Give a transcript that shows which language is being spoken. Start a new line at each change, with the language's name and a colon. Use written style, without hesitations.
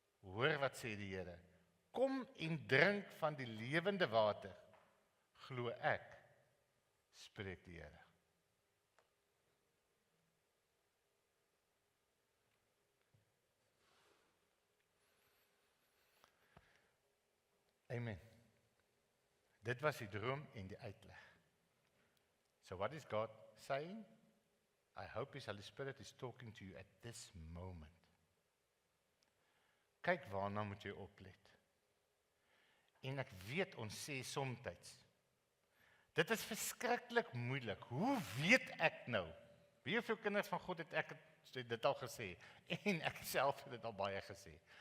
Afrikaans: Hoor wat sê die Here. Kom en drink van die lewende water, glo ek, spreek die Here. Amen. Dit was die droom en die uitleg.
English: So what is God saying? I hope His Holy Spirit is talking to you at this moment.
Afrikaans: Kyk waarna moet jy oplet. En ek weet ons sê somtyds, dit is verskriklik moeilik. Hoe weet ek nou? Wie hoeveel kinders van God het ek dit al gesê? En ek self het dit al baie gesê.